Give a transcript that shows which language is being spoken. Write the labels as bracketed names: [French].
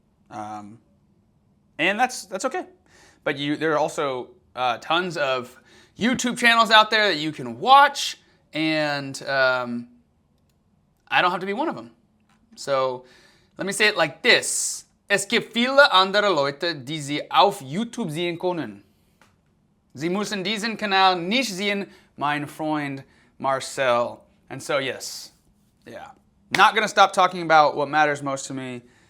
[English] And that's okay. But there are also tons of YouTube channels out there that you can watch, and I don't have to be one of them. So let me say it like this. [German] Es gibt viele andere Leute, die Sie auf YouTube sehen können. Sie müssen diesen Kanal nicht sehen, mein Freund Marcel. [English] And so yes, yeah. Not going to stop talking about what matters most to me.